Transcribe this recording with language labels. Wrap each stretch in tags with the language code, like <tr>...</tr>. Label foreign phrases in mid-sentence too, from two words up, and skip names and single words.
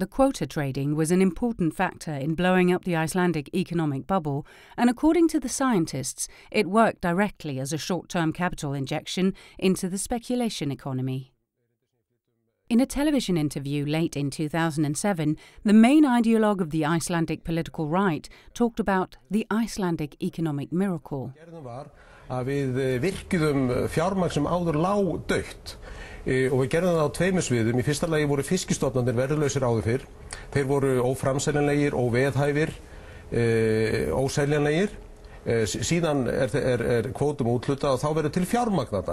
<en>The quota trading was an important factor in blowing up the Icelandic economic bubble, and according to the scientists, it worked directly as a short-term capital injection into the speculation economy. In a television interview late in 2007, the main ideologue of the Icelandic political right talked about the Icelandic economic miracle.</en> <is>Við virkjuðum fjármagn sem áður lá dautt og við gerðum það á tveimur sviðum. Í fyrsta lagi voru fiskistofnarnir verðlausir áður fyrr. Þeir voru óframseljanlegir, óveðhæfir, óseljanlegir. Síðan kvótum úthlutað og þá verður til fjármagn þetta.</is>